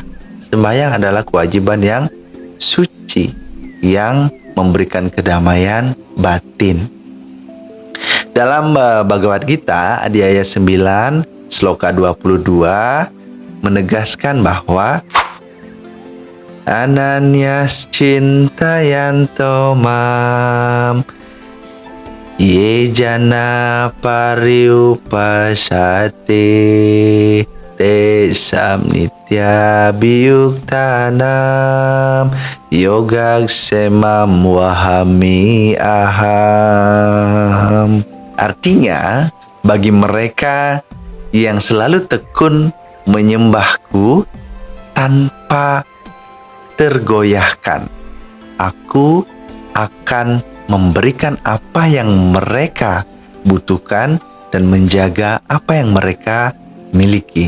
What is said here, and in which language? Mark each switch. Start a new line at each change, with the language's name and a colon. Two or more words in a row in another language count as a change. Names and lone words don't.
Indonesian: Sembahyang adalah kewajiban yang suci, yang memberikan kedamaian batin. Dalam Bhagavad Gita di ayat 9 Sloka 22 menegaskan bahwa
Sanskrit: अनन्याः चिन्तयन्तो मां ये जनाः पर्युपासते ते सन्नित्य बियुक्तानां योगक्षेमं वहामि अहम्.
Indonesian: Artinya, bagi mereka yang selalu tekun menyembahku tanpa tergoyahkan, aku akan memberikan apa yang mereka butuhkan dan menjaga apa yang mereka miliki.